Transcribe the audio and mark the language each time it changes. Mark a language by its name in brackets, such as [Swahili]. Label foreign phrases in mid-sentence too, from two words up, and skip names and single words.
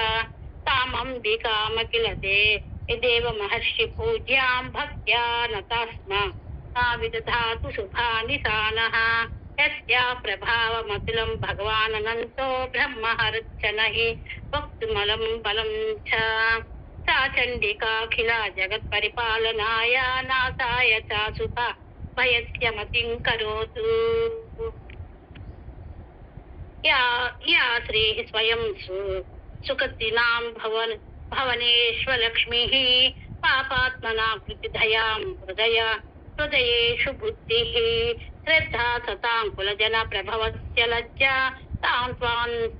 [Sanskrit] तामम्बिकामखिल देव महर्षि पूज्यां भक्त्या नतास्म विदधातु शुभानि सानः यस्या प्रभावमतुलं भगवाननन्तो ब्रह्महरच्चनहि वक्तुमलं बलं च सा चण्डिकाखिला जगत्परिपालनाय नासाय चासुता भयस्य मतिं करोतु. या श्रीः स्वयं सुकृतिनां भवनेष्वलक्ष्मीः पापात्मना कृतिधयां हृदयेषु बुद्धिः श्रद्धा सतां कुलजन प्रभवस्य लज्जा तां त्वां